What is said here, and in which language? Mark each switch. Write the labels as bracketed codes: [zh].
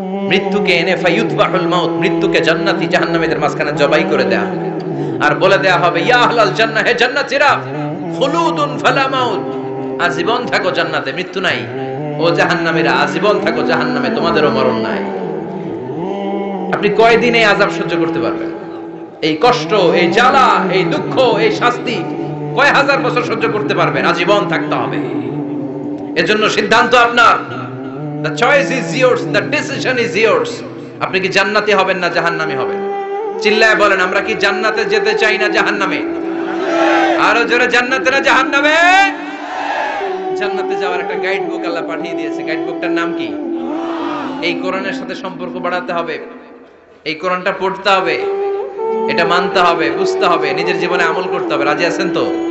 [bn] মৃত্যুকে এনে [ar] ফায়ুতবাহুল মাউত, [bn] মৃত্যুকে জান্নাতি জাহান্নামীদের মাঝখানে জবাই করে দেয়া হবে, আর বলে দেয়া হবে, [ar] ইয়া আহলাল জান্নাহ, [bn] হে জান্নাতীরা, [ar] খুলুদুন ফালা মাউত, [bn] আজীবন থাকো জান্নাতে, মৃত্যু নাই। ও জাহান্নামীরা, আজীবন থাকো জাহান্নামে, তোমাদেরও মরণ নাই। আপনি কয়দিন এই আযাব সহ্য করতে পারবেন? এই কষ্ট, এই জ্বালা, এই দুঃখ, এই শাস্তি কয় হাজার বছর সহ্য করতে পারবেন? আজীবন থাকতে হবে। এজন্য সিদ্ধান্ত আপনার। [en] The choice is yours, the decision is yours. [bn] আপনি কি জান্নাতি হবেন না জাহান্নামী হবেন? চিল্লায় বলেন, আমরা কি জান্নাতে যেতে চাই না জাহান্নামে? আরো জোরে, জান্নাতে না জাহান্নামে? জান্নাতে যাওয়ার একটা গাইড বুক আল্লাহ পাঠিয়ে দিয়েছে। গাইড বুকটার নাম কি? এই কোরআনের সাথে সম্পর্ক বাড়াতে হবে, এই কোরআনটা পড়তে হবে, এটা মানতে হবে, বুঝতে হবে, নিজের জীবনে আমল করতে হবে। রাজি আছেন তো?